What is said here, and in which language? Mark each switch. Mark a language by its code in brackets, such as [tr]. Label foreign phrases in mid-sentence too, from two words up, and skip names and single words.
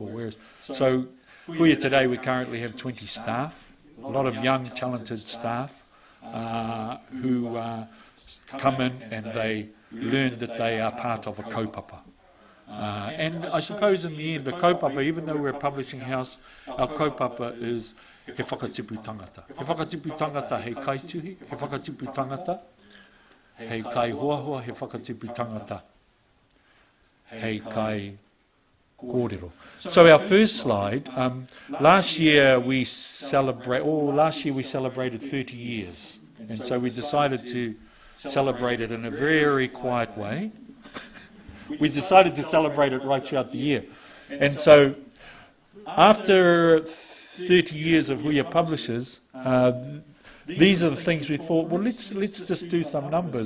[en] Whereas, so Huia today, we currently have 20 staff, a lot of young, talented staff who come in and they learn that they are part of a kaupapa. And I suppose in the end, the kaupapa, even though we're a publishing house, our kaupapa is [mi] he whakatipu tangata. He whakatipu tangata hei kaituhi, he whakatipu tangata hei kai huahua, he whakatipu tangata hei kai kōrero. [en] So our first slide, last year we celebrated 30 years, and so we decided to celebrate it in a very quiet way. We decided to celebrate it right throughout the year. And so after 30 years of Huia Publishers, these are the things we thought, well, let's just do some numbers.